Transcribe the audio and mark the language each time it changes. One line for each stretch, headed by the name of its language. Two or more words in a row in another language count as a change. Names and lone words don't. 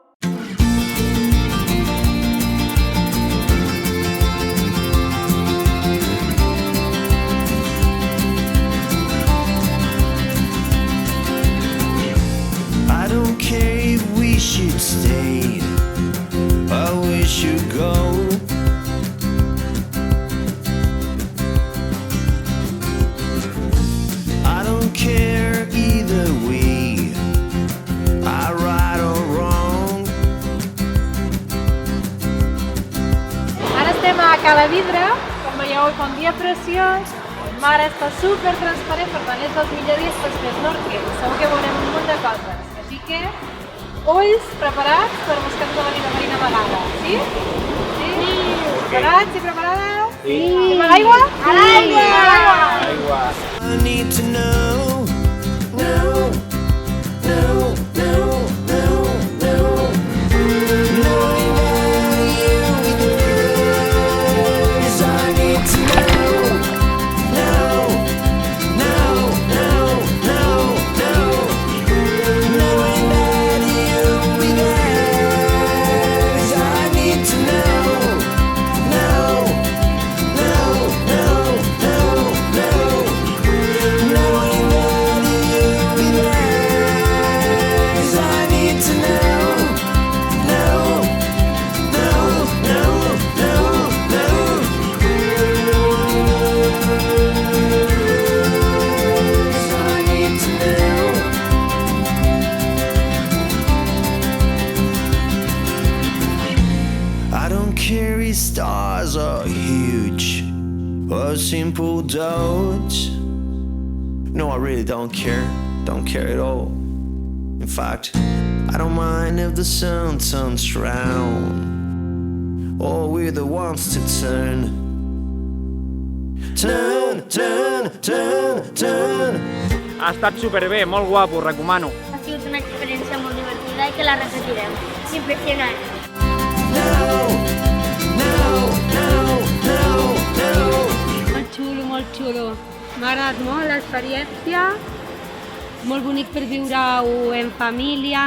English: I don't care if we should stay or we should go. I don't care either way, I right or wrong.
Catalan: Ara estem a Cala Vidre, com veieu fa un dia preciós, el mar està super transparent, per tant és dels millors dies per fer snorkel. Segur que veurem un munt de coses, així que ulls preparats per buscar tota la vida marina amagada, sí? Sí? Preparats i preparades? Sí! Anem a l'aigua? A l'aigua! A l'aigua!
English: I need to know, no, no, no, no, no. Knowing that you is, I need to know, no, no, no, no, no. Knowing that you is, I need to know, no, no, no, no, no. Knowing that you is, I need to know, no, no, no, no, no. I need to know. I don't care if stars are huge or simple dots. No, I really don't care at all. In fact, I don't mind if the sun turns round, or we're the ones to turn. Turn, turn, turn, turn.
Catalan: Ha estat superbé, molt guapo, recomano. Ha sigut una experiència molt divertida i que la repetirem. És impressionant. No, no, no, no, no. Molt xulo, molt xulo. M'ha agradat molt l'experiència, molt bonic per viure-ho en família.